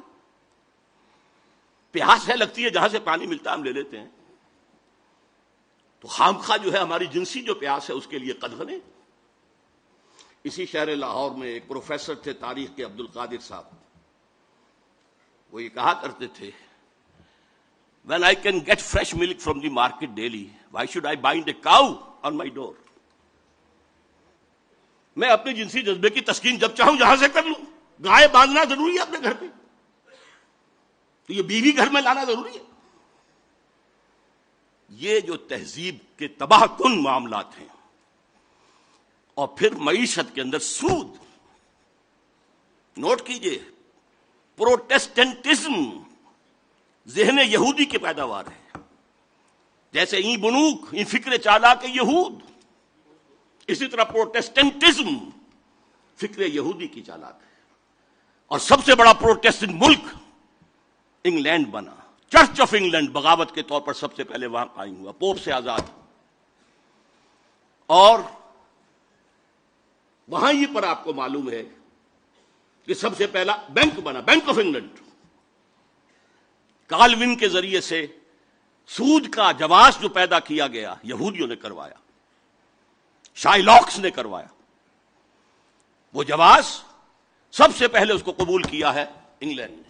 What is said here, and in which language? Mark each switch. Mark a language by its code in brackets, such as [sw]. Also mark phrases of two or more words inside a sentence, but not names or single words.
[ur] پیاس ہے لگتی ہے، جہاں سے پانی ملتا ہے ہم لے لیتے ہیں، تو خامخواہ جو ہے ہماری جنسی جو پیاس ہے اس کے لیے قدغن ہے۔ اسی شہر لاہور میں ایک پروفیسر تھے تاریخ کے، عبد القادر صاحب، وہ یہ کہا کرتے تھے [en] when I can get fresh milk from the market daily, why should I bind a cow on my door؟ [ur] میں اپنے جنسی جذبے کی تسکین جب چاہوں جہاں سے کر لوں، گائے باندھنا ضروری ہے اپنے گھر پہ، تو یہ بیوی گھر میں لانا ضروری ہے؟ یہ جو تہذیب کے تباہ کن معاملات ہیں، اور پھر معیشت کے اندر سود، نوٹ کیجئے، پروٹیسٹنٹزم ذہن یہودی کی پیداوار ہے، جیسے [fa] این بنوک، این فکر چالاک یہود، [ur] اسی طرح پروٹیسٹنٹزم فکر یہودی کی چالاک ہے۔ اور سب سے بڑا پروٹیسٹنٹ ملک انگلینڈ بنا، چرچ آف انگلینڈ بغاوت کے طور پر سب سے پہلے وہاں قائم ہوا، پوپ سے آزاد، اور وہاں ہی پر آپ کو معلوم ہے کہ سب سے پہلا بینک بنا، بینک آف انگلینڈ، کالون کے ذریعے سے سود کا جواز جو پیدا کیا گیا یہودیوں نے کروایا، شائلاکس نے کروایا، وہ جواز سب سے پہلے اس کو قبول کیا ہے انگلینڈ نے۔